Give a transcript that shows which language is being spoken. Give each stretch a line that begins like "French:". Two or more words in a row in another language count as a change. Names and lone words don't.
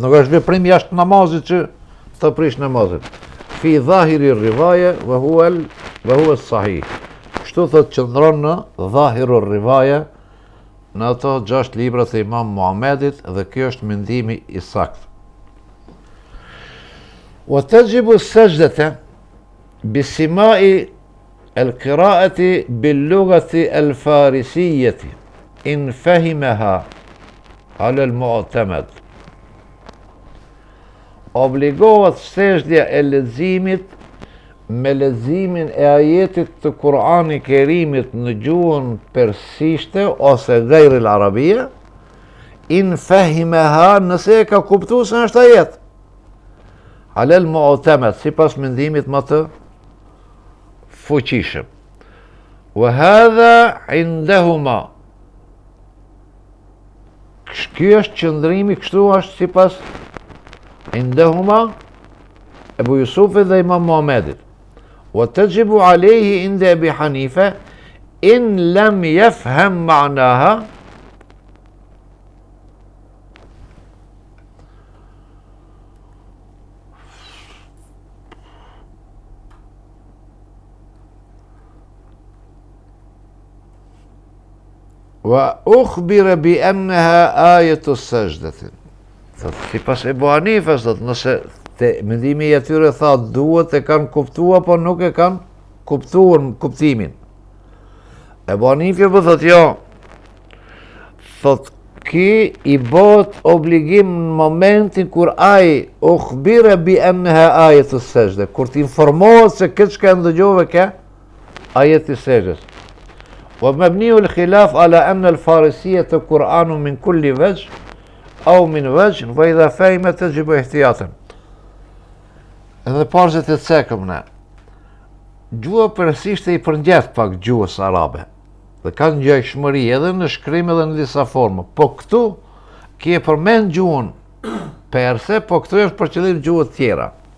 Albanian: Nuk është veprim jashtë namazit që të prish namazit.
Arabic: في ظاهر الرواية وهو صحيح.
Albanian: Kështu thot qëndron në
Arabic: ظاهر الرواية
Albanian: në ato 6 libra të Imam Muhamedit dhe kjo është mendimi i saktë.
Arabic: وتجب السجدة بسماع القراءة باللغة الفارسية إن فهمها على المعتمد.
Albanian: Obligohet sejshdja e leximit me leximin e ajetit të Kur'ani Kerimit në gjuhën persishte ose
Arabic: غير العربية, إن فهمها
Albanian: nëse e ka kuptuar se është ajet.
Arabic: على المعتمد,
Albanian: sipas mendimit më të fuqishëm.
Arabic: وهذا عندهما.
Albanian: Ky është qëndrimi, kështu është sipas indahuma Ebu Jusufit dhe Imam Muhamedit.
Arabic: وتجب عليه عند أبي حنيفة إن لم يفهم معناها وأخبر بأنها آية سجدة.
Albanian: Sipas Ebu Hanifës, nëse mendimi i atyre tha duhet e kanë kuptuar, po nuk e kanë kuptuar kuptimin. Ebu Hanifi po thot jo, thot ki i bot obligim në momentin kur ai
Arabic: أخبر بأنها آية سجدة,
Albanian: kur të informohet se këtë çka ndëgjove ka ajeti sejdës.
Arabic: ومبني الخلاف على أن الفارسية قرآن من كل وجه أو من وجه وإذا فهم تجب احتياطا.
Albanian: Edhe parzet e cekëm ne. Gjua persishte i përngjath pak gjuhës arabe. Dhe kanë ngjashmëri edhe në shkrim edhe në disa forma. Po këtu ki e përmend gjuhën perse, po këtu është për qëllim gjuhët tjera.